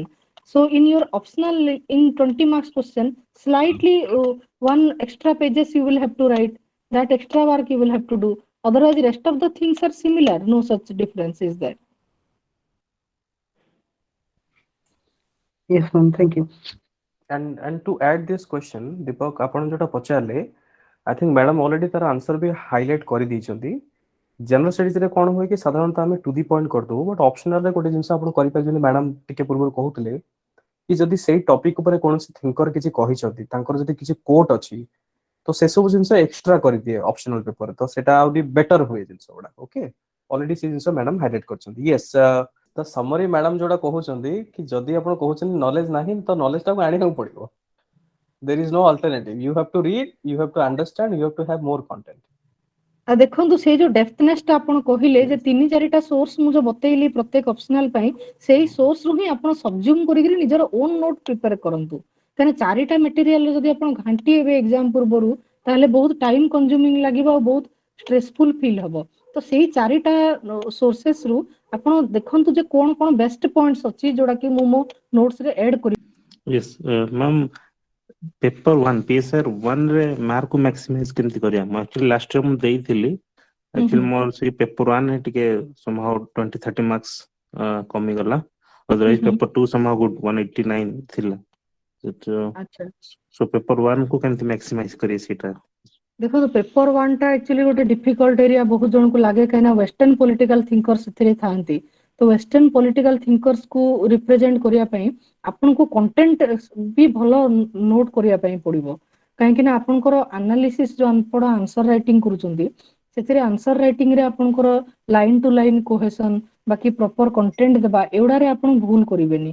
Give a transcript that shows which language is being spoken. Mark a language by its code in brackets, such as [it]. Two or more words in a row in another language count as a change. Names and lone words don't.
[en] So in your optional, in 20 marks question, slightly one extra pages you will have to write. That extra work you will have to do. Otherwise, the rest of the things are similar. No such difference is there. Yes, ma'am. Thank you. And to add this question, Deepak, [or] ଆପଣ ଯୋଉଟା ପଚାରିଲେ, [en] I think madam already ତାର answer ବି highlight କରିଦେଇଛନ୍ତି. [or] General studies ରେ କ'ଣ ହୁଏ କି ସାଧାରଣତଃ ଆମେ [en] to the point [or] କରିଦଉ, but optional ରେ ଗୋଟେ ଜିନିଷ ଆପଣ କରିପାରିବେନି, madam ଟିକେ ପୂର୍ବରୁ କହୁଥିଲେ କି ଯଦି ସେଇ ଟପିକ ଉପରେ କୌଣସି ଥିଙ୍କର କିଛି କହିଛନ୍ତି, ତାଙ୍କର ଯଦି କିଛି କୋଟ୍ ଅଛି, ତ ସେ ସବୁ ଜିନିଷ ଏକ୍ସଟ୍ରା କରିଦିଏ [en] optional paper, [or] ତ ସେଟା ଆହୁରି ବେଟର ହୁଏ ଜିନିଷ ଗୁଡା। ଓକେ, ଅଲରେଡି ସେ ଜିନିଷ ମ୍ୟାଡାମ ହାଇଲାଇଟ୍ କରିଛନ୍ତି। ୟେସ୍, ତ ସମରି ମ୍ୟାଡାମ ଯୋଉଟା କହୁଛନ୍ତି କି ଯଦି ଆପଣ କହୁଛନ୍ତି ନଲେଜ ନାହିଁ, ତ ନଲେଜ ଟାକୁ ଆଣିବାକୁ ପଡିବ। [en] there is no alternative, you have to read, you have to understand, you have to have more content. [or] ଦେଖନ୍ତୁ ସେ ଯୋଉ ଡେପ୍ଥନେସ୍ ଟା ଆପଣ କହିଲେ ଯେ 3-4ଟା ସୋର୍ସ ମୁଁ ଯୋଉ ବତେଇଲି ପ୍ରତ୍ୟେକ ଅପସନାଲ ପାଇଁ, ସେଇ ସୋର୍ସ ରୁ ହିଁ ଆପଣ ସବଜ୍ୟୁମ କରିକି ନିଜର [en] own note prepare [or] କରନ୍ତୁ। କାରଣ 4ଟା ମେଟେରିଆଲ ଯଦି ଆପଣ ଘାଣ୍ଟି ହେବେ ଏକ୍ସାମ ପୂର୍ବରୁ, ତାହେଲେ ବହୁତ [en] time consuming [or] ଲାଗିବ ଆଉ ବହୁତ [en] stressful feel [or] ହବ। ତ ସେଇ 4ଟା ସୋର୍ସେସ ରୁ ଆପଣ ଦେଖନ୍ତୁ ଯେ କଣ କଣ [en] best points [or] ଅଛି ଯୋଉଟା କି ମୁଁ ମୋ ନୋଟ୍ସ ରେ ଆଡ୍ କରି। [en] Yes, ma'am. Paper 1 PSR 1 [or] ରେ ମାର୍କ କୁ maximize କେମିତି କରିବା? ମୁଁ actually last year ମୁଁ ଦେଇଥିଲି, actually ମୋର ସେଇ paper 1 ରେ ଟିକେ [en] somehow 20-30 marks [or] କମିଗଲା, otherwise paper 2 [en] somehow good 189 [or] ଥିଲା। so paper 1 କୁ କେମିତି maximize କରିବେ ସେଇଟା? ଦେଖନ୍ତୁ ପେପର 1 ଟା ଆକ୍ଚୁଆଲି ଗୋଟେ [en] difficult area [or] ବହୁତ ଜଣଙ୍କୁ ଲାଗେ, କାହିଁକିନା [en] western political thinkers [or] ସେଥିରେ ଥାନ୍ତି। ତ [en] western political thinkers [or] କୁ ରିପ୍ରେଜେଣ୍ଟ କରିବା ପାଇଁ ଆପଣଙ୍କୁ କଣ୍ଟେଣ୍ଟ ବି ଭଲ ନୋଟ କରିବା ପାଇଁ ପଡିବ। କାହିଁକି ନା ଆପଣଙ୍କର ଆନାଲିସିସ୍ ଯୋଉ ଆପଣ [en] answer writing [or] କରୁଛନ୍ତି, ସେଥିରେ [en] answer writing [or] ରେ ଆପଣଙ୍କର [en] line to line cohesion, [or] ବାକି [en] proper content [or] ଦେବା, ଏଗୁଡାରେ ଆପଣ ଭୁଲ କରିବେନି।